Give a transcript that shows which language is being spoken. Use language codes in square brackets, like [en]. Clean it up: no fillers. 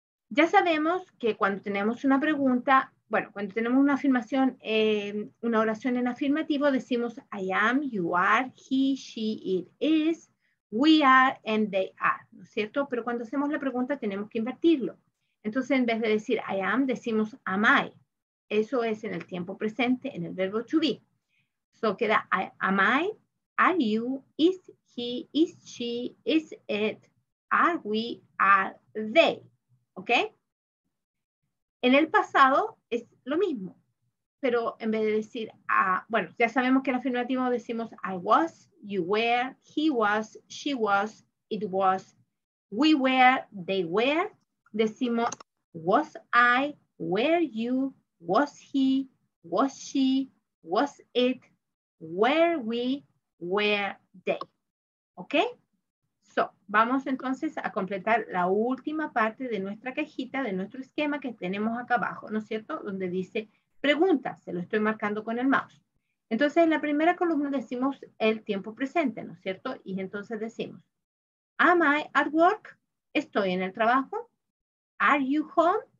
[es] Ya sabemos que cuando tenemos una pregunta, bueno, cuando tenemos una afirmación, una oración en afirmativo, decimos [en] I am, you are, he, she, it is, we are, and they are, [es] ¿no es cierto? Pero cuando hacemos la pregunta tenemos que invertirlo. Entonces, en vez de decir [en] I am, [es] decimos [en] am I. [es] Eso es en el tiempo presente, en el verbo to be. [en] So [es] queda [en] am I, are you, is he, is she, is it, are we, are they. [es] ¿Ok? En el pasado es lo mismo, pero en vez de decir, bueno, ya sabemos que en afirmativo decimos [en] I was, you were, he was, she was, it was, we were, they were. [es] Decimos [en] was I, were you, was he, was she, was it, were we, were they. [es] ¿Ok? So, vamos entonces a completar la última parte de nuestra cajita, de nuestro esquema que tenemos acá abajo, ¿no es cierto? Donde dice preguntas, se lo estoy marcando con el mouse. Entonces, en la primera columna decimos el tiempo presente, ¿no es cierto? Y entonces decimos, [en] am I at work? [es] ¿Estoy en el trabajo? [en] Are you home?